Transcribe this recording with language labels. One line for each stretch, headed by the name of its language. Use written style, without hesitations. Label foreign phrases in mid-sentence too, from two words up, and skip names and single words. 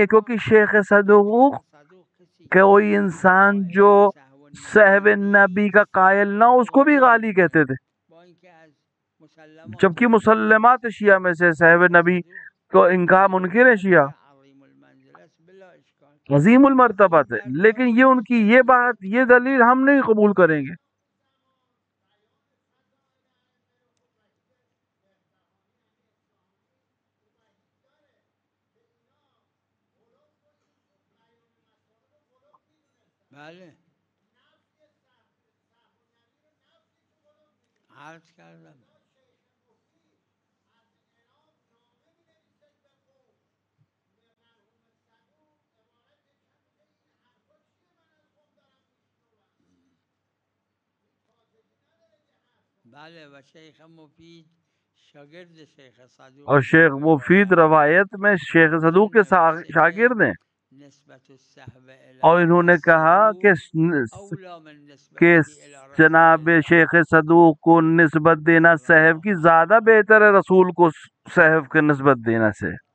Urdu: کیونکہ شیخ صدوق کوئی انسان جو صحب نبی کا قائل نہ اس کو بھی غالی کہتے تھے، جبکہ مسلمات شیعہ میں سے صحب نبی تو ان کا منکر ہے شیعہ، عظیم المرتبت ہے. لیکن یہ ان کی یہ بات، یہ دلیل ہم نہیں قبول کریں گے.
Persian: بله عرض کردم. بله و شیخ مفید شاگرد شیخ صدوق،
Urdu: اور شیخ مفید روایت میں شیخ صدوق کے شاگرد ہیں،
Arabic: نسبت الصحب
Urdu: اور انہوں نے کہا کہ جناب شیخ صدوق کو نسبت دینا صحب کی زیادہ بہتر ہے رسول کو صحب کی نسبت دینا سے.